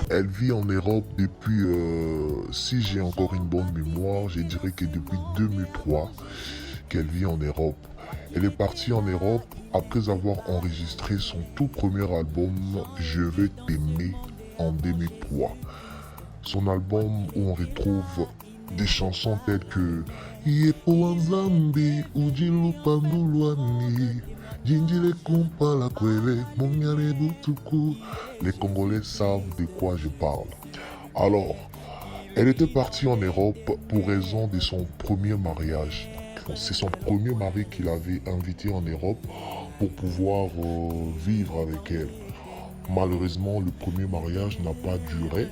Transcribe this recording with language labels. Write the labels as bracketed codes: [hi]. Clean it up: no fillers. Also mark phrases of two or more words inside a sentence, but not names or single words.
[fr] Elle vit en Europe depuis, si j'ai encore une bonne mémoire, je dirais que depuis 2003. qu'elle vit en Europe. Elle est partie en Europe après avoir enregistré son tout premier album Je veux t'aimer en 2003. Son album où on retrouve des chansons telles que Yepo Wanzambi Ujilu Pandulwani Jinjile Kumpala Kwele Mongare Butuku. Les Congolais savent de quoi je parle. Alors, elle était partie en Europe pour raison de son premier mariage. C'est son premier mari qui l'avait invité en Europe pour pouvoir vivre avec elle. Malheureusement, le premier mariage n'a pas duré.